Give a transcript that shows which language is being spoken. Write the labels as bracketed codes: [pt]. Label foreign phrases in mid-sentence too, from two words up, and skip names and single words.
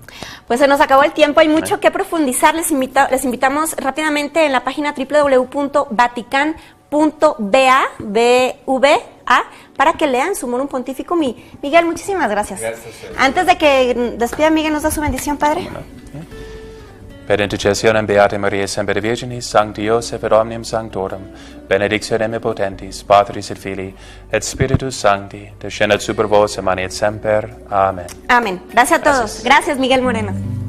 [es] Pues se nos acabó el tiempo, hay mucho que profundizar. Les invitamos rápidamente en la página www.vatican.va para que lean Sumorum Pontificum. Miguel, muchísimas gracias. Antes de que despida, Miguel, ¿nos da su bendición, Padre? [la] Per intercessionem Beate Mariae Semper Virginis, Sancti Joseph et omnium sanctorum, benedictionem potentis, Patris et Filii, et Spiritus Sancti, descendat super vos et manet semper. [es] Amén. Amén. Gracias a todos. Gracias, Miguel Moreno.